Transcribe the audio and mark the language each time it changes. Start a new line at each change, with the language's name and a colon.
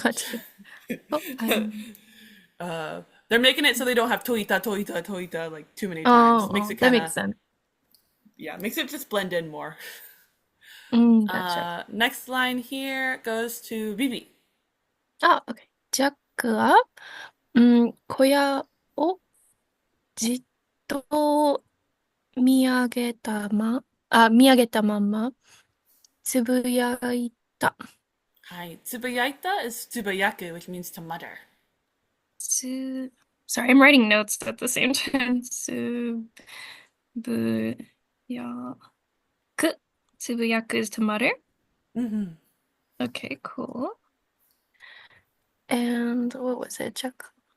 English: Gotcha. they're making it so they don't have toita like too many times. Makes it that kinda, makes sense. yeah, makes it just blend in more. Gotcha. Next line here goes to Bibi. Okay.
Japanese: ジャックは、小屋をじっと見上げたまま、つぶやいた。
English: Hi, tsubayaita is tsubayaku, which means to mutter. Sorry, I'm writing notes at the same time. つぶやく is to mutter. Okay, cool. And what was it? ジャック